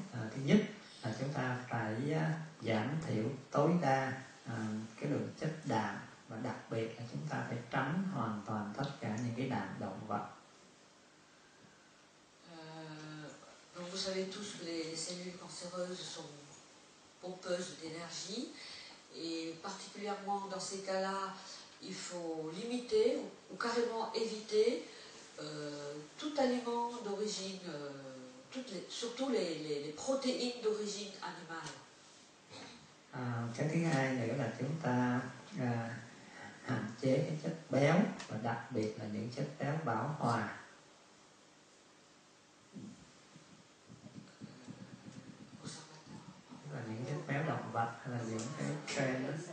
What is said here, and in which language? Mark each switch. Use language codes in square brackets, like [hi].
[vi] Thứ nhất là chúng ta phải giảm thiểu tối đa cái lượng chất đạm, và đặc biệt là chúng ta phải tránh hoàn toàn tất cả những cái đạm động vật. [fr] Donc vous savez tous que les cellules cancéreuses sont pompeuses d'énergie, et particulièrement dans ces cas-là, il faut limiter ou carrément éviter tout aliment d'origine, surtout les protéines d'origine animale. [vi] Cái thứ hai nữa là chúng ta hạn chế cái chất béo, và đặc biệt là những chất béo bão hòa. Là những chất béo động vật hay là những cái trend